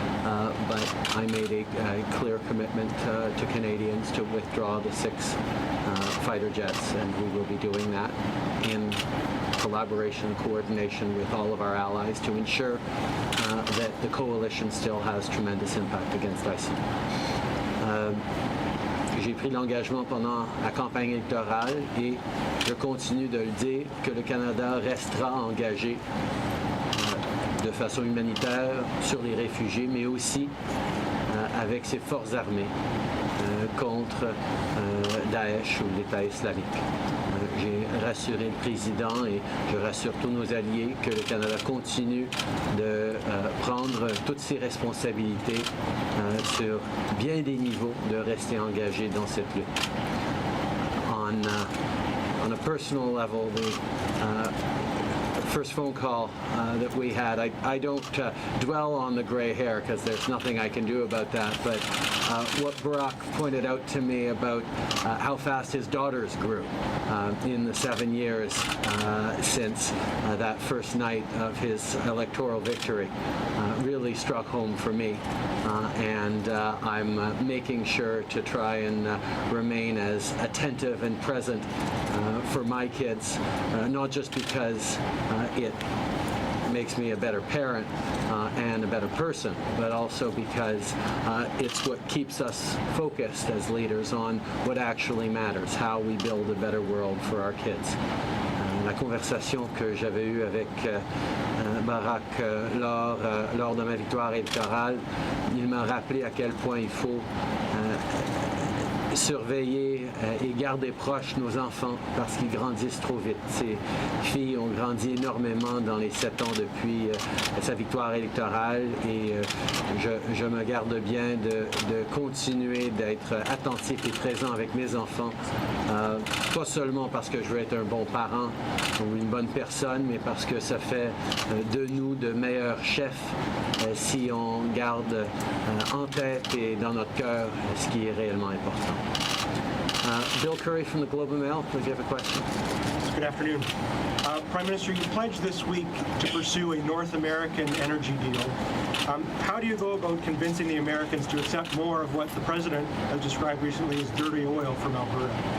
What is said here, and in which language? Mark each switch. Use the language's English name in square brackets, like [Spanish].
[English] But I made a clear commitment to Canadians to withdraw the 6 fighter jets, and we will be doing that in collaboration and coordination with all of our allies to ensure that the coalition still has tremendous impact against ISIL. [French] J'ai pris l'engagement pendant la campagne électorale et je continue de le dire que le Canada restera engagé de façon humanitaire sur les réfugiés, mais aussi avec ses forces armées contre Daesh ou l'État islamique. J'ai rassuré le président et je rassure tous nos alliés que le Canada continue de prendre toutes ses responsabilités sur bien des niveaux, de rester engagé dans cette lutte. [English] On a personal level, the first phone call that we had, I don't dwell on the gray hair because there's nothing I can do about that, but what Barack pointed out to me about how fast his daughters grew in the 7 years since that first night of his electoral victory really struck home for me, and I'm making sure to try and remain as attentive and present for my kids, not just because it makes me a better parent and a better person, but also because it's what keeps us focused as leaders on what actually matters, how we build a better world for our kids. [French] La conversation que j'avais eue avec Barack lors de ma victoire électorale, il m'a rappelé à quel point il faut surveiller et garder proches nos enfants parce qu'ils grandissent trop vite. Ces filles ont grandi énormément dans les 7 ans depuis sa victoire électorale et je me garde bien de continuer d'être attentif et présent avec mes enfants, pas seulement parce que je veux être un bon parent ou une bonne personne, mais parce que ça fait de nous de meilleurs chefs si on garde en tête et dans notre cœur ce qui est réellement important. [English] Bill Curry from the Globe and Mail, please, you have a question. Good afternoon. Prime Minister, you pledged this week to pursue a North American energy deal. How do you go about convincing the Americans to accept more of what the President has described recently as dirty oil from Alberta?